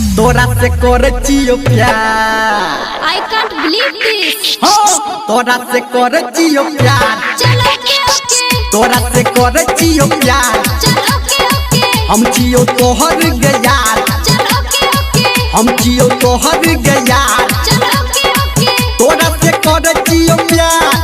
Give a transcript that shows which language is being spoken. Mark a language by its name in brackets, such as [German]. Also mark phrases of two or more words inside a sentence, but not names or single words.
[Maithili] तोरा से करे चियो प्यार। [English] I can't believe this. [Maithili] हो तोरा से करे चियो प्यार। चल ओके तोरा से करे चियो प्यार। चल ओके हम चियो तोहर गयार। चल ओके हम चियो तोहर गयार। चल ओके तोरा से करे चियो प्यार।